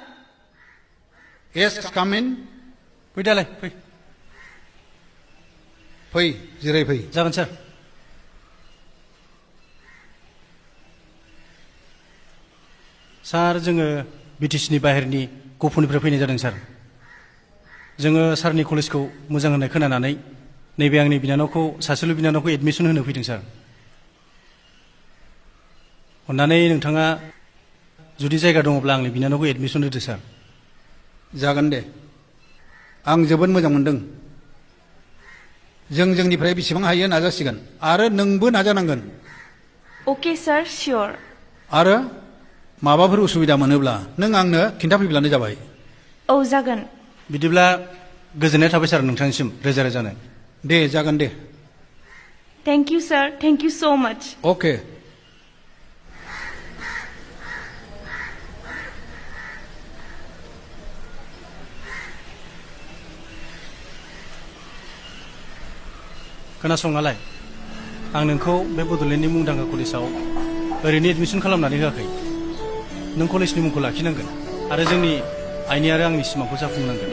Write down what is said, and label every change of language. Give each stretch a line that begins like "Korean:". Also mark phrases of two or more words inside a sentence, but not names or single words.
English: Yes, come in.
Bodo: Fै दालाय फै फै जिराय फै जागोन सार सार जोङो बिटिसिनि बाहेरनि गफुरनिफ्राय फैनाय जादों सार जोङो सारनि कलेजखौ मोजां होननाय खोनानानै नैबे आंनि बिनानावखौ सासेल' बिनानावखौ एडमिसन होनो फैदों सार अन्नानै नोंथाङा जुदि जायगा दङब्ला आंनि बिनानावखौ एडमिसन होदो सार जागोन दे आं जोबोद मोजां मोनदों जों जोंनिफ्राय बेसेबां हायो नाजासिगोन आरो नोंबो नाजानांगोन
English: Okay sir, sure.
Bodo: आरो माबाफोर उसुबिदा मोनोब्ला नों आंनो खिन्थाफैब्लानो जाबाय औ जागोन बिदिब्ला गोजोननाय थाबाय सार नोंथांनिसिम रोजा रोजानो दे जागोन दे
English: Thank you sir, thank you so much.
Bodo: अके खोनासंनालाय आं नोंखौ बे बड'लेण्डनि मुंदांखा कलेजाव ओरैनो एडमिसन खालामनानै होआखै नों कलेजनि मुंखौ लाखिनांगोन आरो जोंनि आइनि आरो आंनि सिमांखौ जाफुंनांगोन